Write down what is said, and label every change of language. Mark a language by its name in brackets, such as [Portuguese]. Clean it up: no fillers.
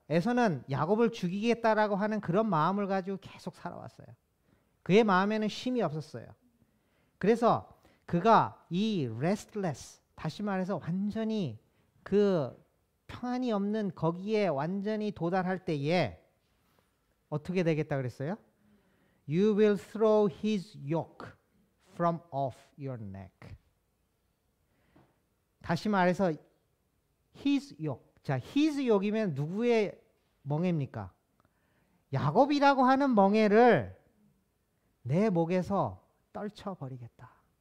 [Korean] 에서는 야곱을 죽이겠다라고 하는 그런 마음을 가지고 계속 살아왔어요. 그의 마음에는 쉼이 없었어요. 그래서 그가 이 restless, 다시 말해서 완전히 그 평안이 없는 거기에 완전히 도달할 때에 어떻게 되겠다 그랬어요? [English] You will throw his yoke from off your neck. [Korean] 다시 말해서 [English] his yoke. [Korean] 자, his yoke이면 누구의 멍에입니까? 야곱이라고 하는 멍에를 내 목에서 떨쳐버리겠다.